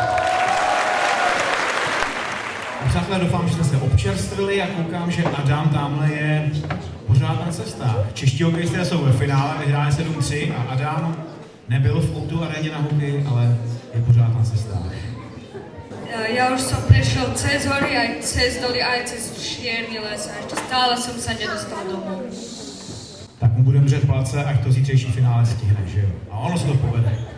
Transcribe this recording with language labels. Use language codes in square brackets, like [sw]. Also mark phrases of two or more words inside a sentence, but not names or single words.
[cs] Přátelé, doufám, že jste se občerstvili a koukám, že Adam tamhle je pořád na cestách. Čeští hokejisté jsou ve finále, vyhráli 7-3 a Adam nebyl v O2 aréně na hokej, ale je pořád na cestách. [sk] Ja už som prešiel cez hory, aj cez doly, aj cez čierny les a ešte stále som sa nedostal domov. [cs] Tak mu budeme držet palce, ať to zítřejší finále stihne, že jo? A ono se to povede.